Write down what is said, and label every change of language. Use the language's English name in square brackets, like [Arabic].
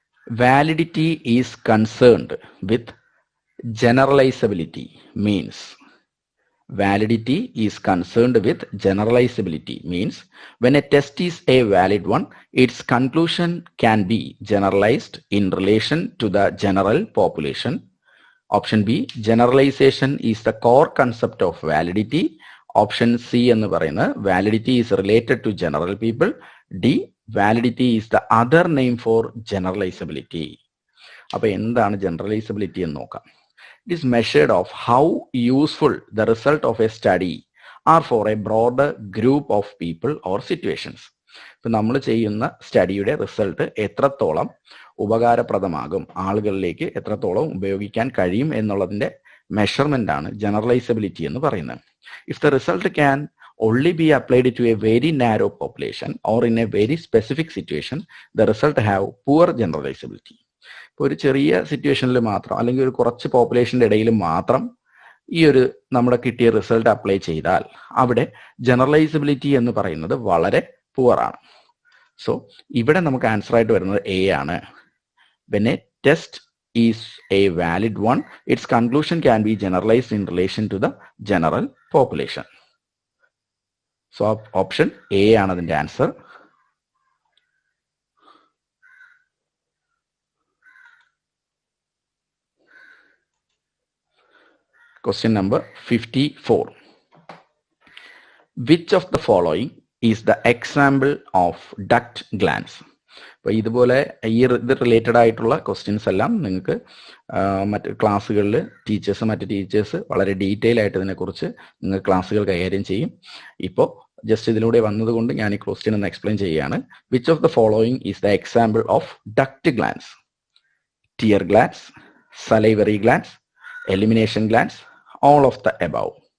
[English] Validity is concerned with generalizability means, validity is concerned with generalizability means when a test is a valid one, its conclusion can be generalized in relation to the general population. Option B, generalization is the core concept of validity. Option C [Malayalam] എന്ന് പറയുന്നത് [English] validity is related to general people. D, validity is the other name for generalizability. [Malayalam] അപ്പൊ എന്താണ് ജനറലൈസബിലിറ്റി എന്ന് നോക്കാം. [English] It is measured of how useful the result of a study are for a broader group of people or situations. [Malayalam] ഇപ്പൊ നമ്മൾ ചെയ്യുന്ന സ്റ്റഡിയുടെ result എത്രത്തോളം ഉപകാരപ്രദമാകും, ആളുകളിലേക്ക് എത്രത്തോളം ഉപയോഗിക്കാൻ കഴിയും എന്നുള്ളതിന്റെ മെഷർമെന്റ് ആണ് ജനറലൈസബിലിറ്റി എന്ന് പറയുന്നത്. [English] If the result can only be applied to a very narrow population or in a very specific situation, the result have poor generalizability. [Malayalam] ഇപ്പോൾ ഒരു ചെറിയ സിറ്റുവേഷനിൽ മാത്രം അല്ലെങ്കിൽ ഒരു കുറച്ച് പോപ്പുലേഷന്റെ ഇടയിൽ മാത്രം ഈ ഒരു നമ്മുടെ കിട്ടിയ റിസൾട്ട് അപ്ലൈ ചെയ്താൽ അവിടെ ജനറലൈസബിലിറ്റി എന്ന് പറയുന്നത് വളരെ പുവർ ആണ്. സോ ഇവിടെ നമുക്ക് ആൻസർ ആയിട്ട് വരുന്നത് എ ആണ്. [English] when a test is a valid one, its conclusion can be generalized in relation to the general population. [Malayalam] So option A ആണ് അതിന്റെ answer. [English] Question number 54. Which of the following is the example of duct glands? [Malayalam] അപ്പോൾ ഇതുപോലെ ഇത് related ആയിട്ടുള്ള questions എല്ലാം നിങ്ങൾക്ക് മറ്റ് ക്ലാസ്സുകളിൽ മറ്റ് ടീച്ചേഴ്സ് വളരെ ഡീറ്റെയിൽ ആയിട്ട് ഇതിനെക്കുറിച്ച് നിങ്ങൾ ക്ലാസ്സുകൾ കൈകാര്യം ചെയ്യും. ഇപ്പോൾ ജസ്റ്റ് ഇതിലൂടെ വന്നതുകൊണ്ട് ഞാൻ ഈ ക്വസ്റ്റ്യൻ ഒന്ന് എക്സ്പ്ലെയിൻ ചെയ്യുകയാണ്. [English] Which of the following is the example of duct glands? Tear glands, salivary glands, elimination glands, all of the above.